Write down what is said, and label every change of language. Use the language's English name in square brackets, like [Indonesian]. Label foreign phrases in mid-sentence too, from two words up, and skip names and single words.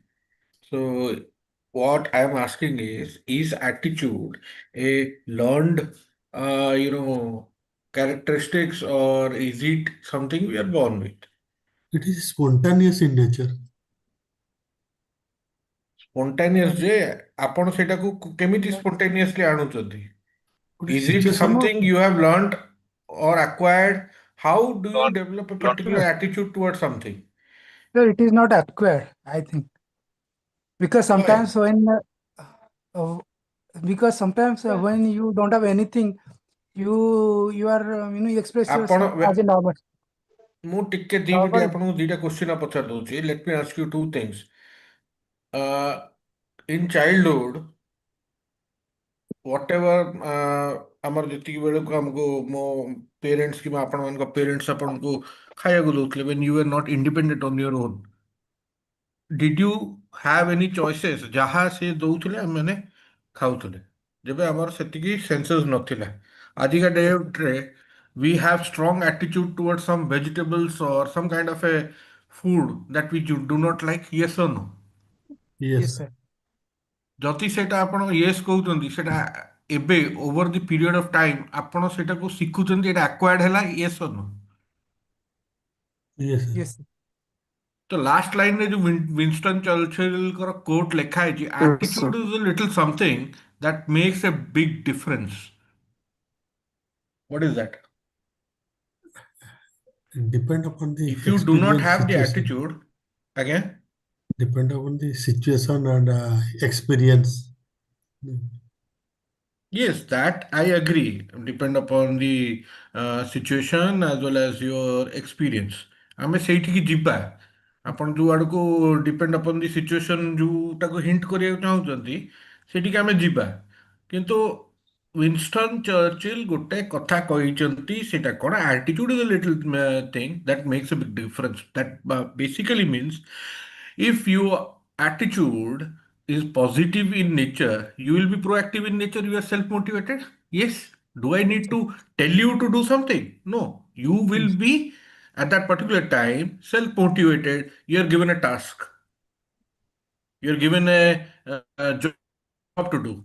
[English] So, what I am asking is attitude a learned, characteristics, or is it something we are born with? It is spontaneous in nature. [Odia] Spontaneous ଯେ ଆପଣ ସେଇଟାକୁ କେମିତି spontaneously ଆଣୁଛନ୍ତି? ଗୋଟେ [English] Is it ସିଚୁଏସନ something you have learned or acquired? How do you develop a particular attitude towards something? So it is not acquired, I think, because Why? sometimes uh, when you don't have anything, you are you express ଆପଣ yourself as a normal. [Odia] ମୁଁ ଟିକେ 2 ମିନିଟ୍ Normal. ଆପଣଙ୍କୁ ଦିଟା କ୍ୱେଶ୍ଚିନ୍ ପଚାରି ଦଉଛି. [English] Let me ask you two things. In childhood, whatever [Odia] ଆମର ଯେତିକି ବେଳକୁ ଆମକୁ ମୋ ପେରେଣ୍ଟସ୍ କିମ୍ବା ଆପଣମାନଙ୍କ ପେରେଣ୍ଟସ୍ ଆପଣଙ୍କୁ ଖାଇବାକୁ ଦଉଥିଲେ [English] when you were not independent on your own, did you have any choices? [Odia] ଯାହା ସେ ଦଉଥିଲେ ଆମେମାନେ ଖାଉଥିଲେ ଯେବେ ଆମର ସେତିକି ସେନ୍ସେସ୍ ନଥିଲା. ଆଜିକା ଡେଟ୍ରେ [English] we have strong attitude towards some vegetables or some kind of a food that we do not like, yes or no? Yes, Yes, sir. [Odia] ଯଦି ସେଇଟା ଆପଣ ୟେସ୍ କହୁଛନ୍ତି, ସେଇଟା ଏବେ [English] over the period of time [Odia] ଆପଣ ସେଇଟାକୁ ଶିଖୁଛନ୍ତି, ଏଇଟା ଆକ୍ୱାର୍ଡ ହେଲା, [English] yes or no? yes, Yes, sir. ତ ଲାଷ୍ଟ ଲାଇନରେ ଯୋଉ ୱିନଷ୍ଟନ୍ ଚର୍ଚ୍ଚିଲଙ୍କର କୋଟ୍ ଲେଖା ହେଇଛି, Attitude is little something that makes a big difference. What is that? depend upon the If you do not experience have the situation. attitude, again, Depend upon the situation and experience. yes, that I agree. Depend upon the situation as well as your experience. [Odia] ଆମେ ସେଇଠିକି ଯିବା. ଆପଣ ଯୋଉ ଆଡ଼କୁ [English] depend upon the situation [Odia] ଯୋଉଟାକୁ ହିଣ୍ଟ କରିବାକୁ ଚାହୁଁଛନ୍ତି, ସେଠିକି ଆମେ ଯିବା. କିନ୍ତୁ ୱିନଷ୍ଟନ୍ ଚର୍ଚ୍ଚିଲ୍ ଗୋଟେ କଥା କହିଛନ୍ତି, ସେଇଟା କ'ଣ? [English] Attitude is a little thing that makes a big difference. That basically means if your attitude is positive in nature, you will be proactive in nature, you are self motivated. Yes. Do I need to tell you to do something? No. You will Yes. be at that particular time self motivated. You are given a task, you are given a job to do.